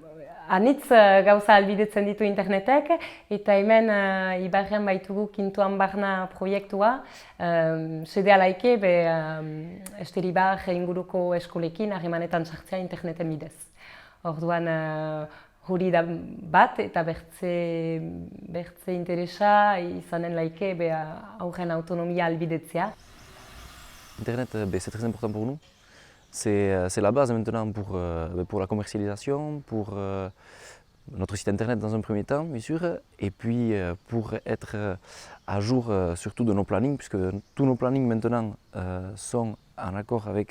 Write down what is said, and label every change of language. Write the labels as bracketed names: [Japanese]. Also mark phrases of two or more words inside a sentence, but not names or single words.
[Basque] Anitz gauza albidetzen ditu internetek, eta hemen Ibarrean baitugu Kintuan Barna proiektua, sedea laike Esteribar inguruko eskolekin harremanetan sartzea interneten bidez. Orduan hori da bat eta bertze interesa izanen laike aurren autonomia albidetzea. [French] Internet, c'est très important pour nous. C'est la base maintenant pour la commercialisation, pour notre site internet dans un premier temps, bien sûr, et puis pour être à jour surtout de nos plannings, puisque tous nos plannings maintenant sont en accord avec...